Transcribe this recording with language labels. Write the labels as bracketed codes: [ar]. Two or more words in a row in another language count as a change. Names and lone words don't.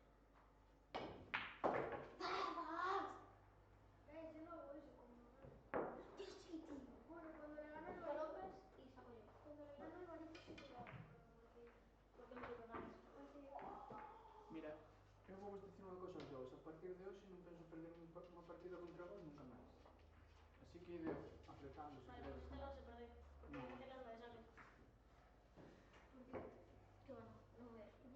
[es] Yo no hago eso con Manuel. Yo sí, tío. Bueno, cuando le gano el Barito, Colocas y saco yo. cuando le gano el Barito sí que lo hago, pero porque... Porque no quiero ganas. Porque... Mira, [gl] eu vou vos dicir unha cosa aos dous. A partir de hoxe non penso perder unha partida contra vos nunca máis. Así que ide apretando se [es] Vale, pues [gl] queredes. [es] esta la vas a perder. Porque No. me metes las 9, ¿sabes? ¿Por qué? Que bueno, no voy a